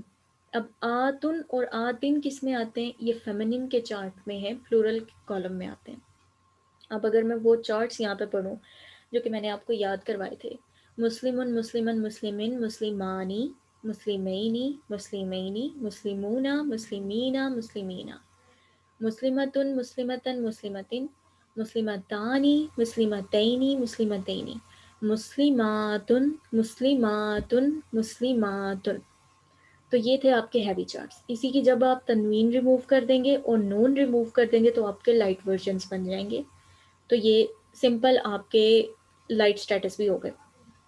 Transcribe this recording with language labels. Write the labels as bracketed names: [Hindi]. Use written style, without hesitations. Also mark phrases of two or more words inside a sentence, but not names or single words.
[Urdu] اب آتن اور آتن کس میں آتے ہیں، یہ فیمنن کے چارٹ میں ہے، [English] plural column [Urdu] میں آتے ہیں۔ اب اگر میں وہ چارٹس یہاں پہ پڑھوں جو کہ میں نے آپ کو یاد کروائے تھے، [Arabic] مسلمن، مسلمن، مسلمن، مسلمانی، مسلمینی، مسلمینی، مسلمون، مسلمینا، مسلمینا، مسلمتن، مسلمتن، مسلمتن، مسلمتانی، مسلمتینی، مسلمتینی، مسلماتن، مسلماتن، مسلماتن۔ [Urdu] تو یہ تھے آپ کے [English] heavy charts. [Urdu] اسی کی جب آپ تنوین ریموو کر دیں گے اور نون ریموو کر دیں گے تو آپ کے [English] light versions [Urdu] بن جائیں گے۔ تو یہ سمپل آپ کے [English] light states [Urdu] بھی ہو گئے۔